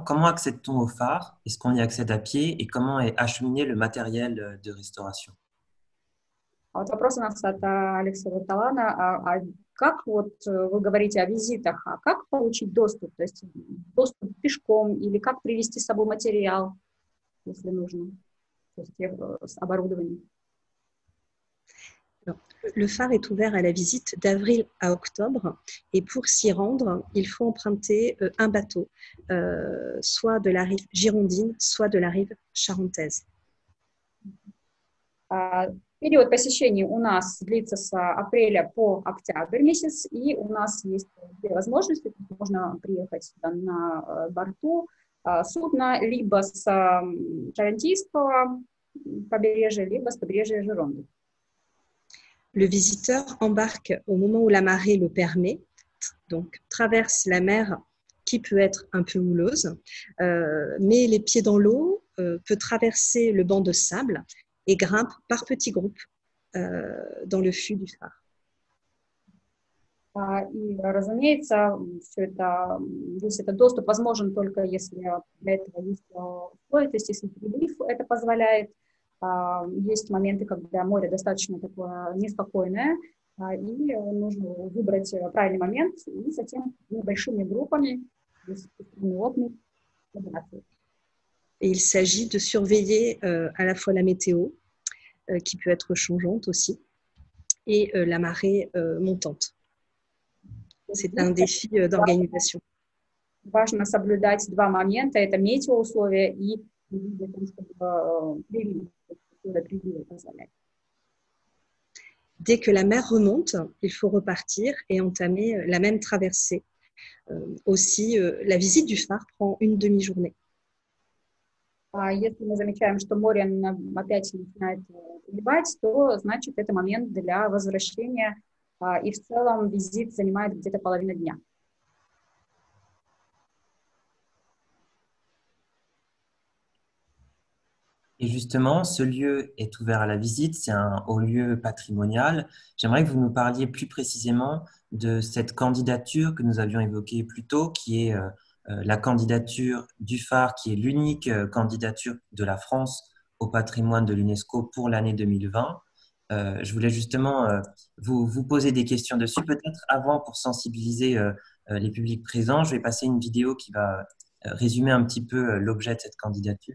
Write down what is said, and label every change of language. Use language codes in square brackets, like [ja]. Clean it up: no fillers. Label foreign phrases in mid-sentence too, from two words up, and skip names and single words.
[fr] Comment accède-t-on au phare? Est-ce qu'on y accède à pied? Et comment est acheminé le matériel de restauration? [ru] Вот вопрос у нас от Алекса Варталана. Как вот вы говорите о визитах, а как получить доступ? То есть доступ пешком или как привезти с собой материал, если нужно, то есть с оборудованием? [fr] Le phare est ouvert à la visite d'avril à octobre et pour s'y rendre, il faut emprunter un bateau, soit de la rive girondine, soit de la rive charentaise. [ru] Период посещения у нас длится с апреля по октябрь месяц, и у нас есть две возможности. Можно приехать на борту судна либо с Шарантийского побережья, либо с побережья Gironde. [fr] Le visiteur embarque au moment où la marée le permet, donc traverse la mer qui peut être un peu houleuse, met les pieds dans l'eau, peut traverser le banc de sable et grimpe par petits groupes dans le fût du phare. [ru] И, разумеется, весь этот доступ возможен только если для этого есть условия, то есть если прилив это позволяет. Есть моменты, когда море достаточно такое неспокойное, и нужно выбрать правильный момент и затем небольшими группами [fr] Et il s'agit de surveiller à la fois la météo, qui peut être changeante aussi, et la marée montante. C'est un défi d'organisation. [ru] Важно соблюдать два момента, это метеоусловия и [fr] Dès que la mer remonte, il faut repartir et entamer la même traversée. Aussi, la visite du phare prend une demi-journée. [ru] Если мы замечаем, что море опять начинает приливать, то значит это момент для возвращения, и в целом визит занимает где-то половину дня. [fr] Et justement, ce lieu est ouvert à la visite, c'est un haut lieu patrimonial. J'aimerais que vous nous parliez plus précisément de cette candidature que nous avions évoquée plus tôt, qui est la candidature du phare, qui est l'unique candidature de la France au patrimoine de l'UNESCO pour l'année 2020. Je voulais justement vous poser des questions dessus, peut-être avant pour sensibiliser les publics présents. Je vais passer une vidéo qui va résumer un petit peu l'objet de cette candidature.